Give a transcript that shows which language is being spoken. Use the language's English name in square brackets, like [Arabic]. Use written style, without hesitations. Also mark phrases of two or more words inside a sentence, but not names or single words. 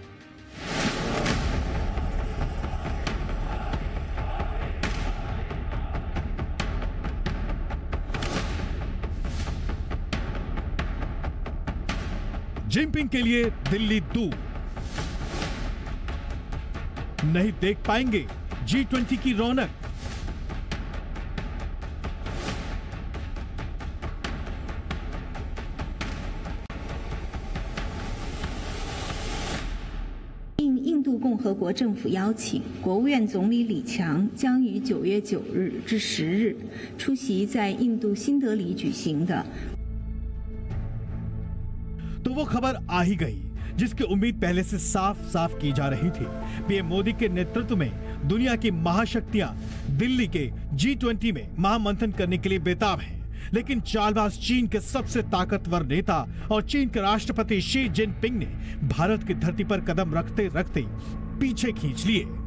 [Hindi] जिनपिंग के लिए दिल्ली दूर, नहीं देख पाएंगे G20 की रौनक। [Chinese] 印度共和国政府邀请，国务院总理李强将于9月9日至10日出席在印度新德里举行的。 [Hindi] तो वो खबर आ ही गई जिसकी उम्मीद पहले से साफ साफ की जा रही थी। पीएम मोदी के नेतृत्व में दुनिया की महाशक्तियां दिल्ली के G20 में महामंथन करने के लिए बेताब हैं, लेकिन चालबाज चीन के सबसे ताकतवर नेता और चीन के राष्ट्रपति शी जिनपिंग ने भारत की धरती पर कदम रखते रखते पीछे खींच लिए।